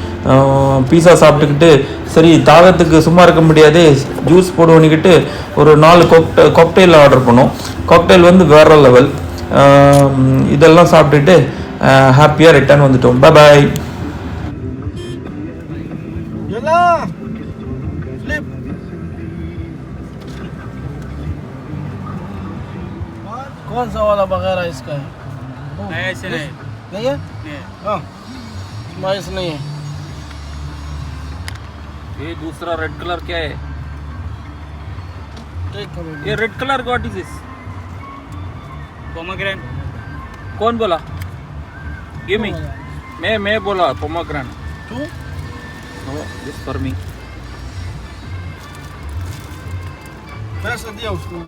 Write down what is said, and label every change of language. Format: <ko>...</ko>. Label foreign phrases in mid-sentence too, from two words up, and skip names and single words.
<ta>பீஸா சாப்பிட்டுக்கிட்டு சரி தாகத்துக்கு சும்மா இருக்க முடியாது, ஜூஸ் போடுவோன்னுக்கிட்டு ஒரு 4 காக்டெயில் ஆர்டர் பண்ணோம். காக்டெயில் வந்து வேறு லெவல். இதெல்லாம் சாப்பிட்டுட்டு ஹாப்பியாக ரிட்டர்ன் வந்துட்டோம். பாய்.</ta> <hi>Flip. कौन सा वाला बगैर इसका है? नहीं ऐसे नहीं नहीं है? नहीं हाँ, स्माइस नहीं है. ये दूसरा</hi> <en>red colour</en> <hi>क्या है? Take करो.</hi> <en>ये red colour what is this?</en> <hi>पोमोग्रेनेट कौन बोला?</hi> <en>give me.</en> <hi>मैं बोला पोमोग्रेनेट. तू?</hi> <en>No, this for me.</en> <hi>पैसा दिया उसको.</hi>